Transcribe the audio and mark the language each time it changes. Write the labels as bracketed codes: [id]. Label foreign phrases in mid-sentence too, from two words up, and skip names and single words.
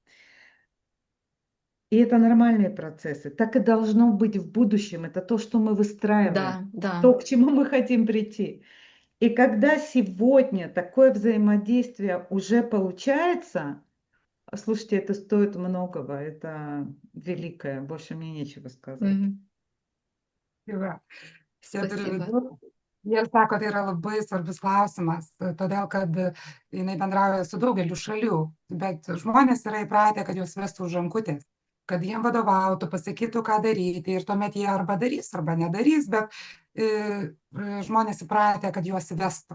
[ru] И это нормальные процессы. Так и должно быть в будущем. Это то, что мы выстраиваем, Да, да. то, к чему мы хотим прийти. И когда сегодня такое взаимодействие уже получается, слушайте, это стоит многого, это великое, больше мне нечего сказать. Мгм. [lt] Tai va, čia turiu [ru] Спасибо. [lt] pridurti. Jie sako, tai yra labai svarbus klausimas, todėl kad jinai bendrauja su daugeliu šalių, bet žmonės yra įpratę, kad juos vestų už rankutės, kad jiem vadovautų, pasakytų, ką daryti ir tuomet jie arba darys, arba nedarys, bet žmonės įpratę, kad juos vestų.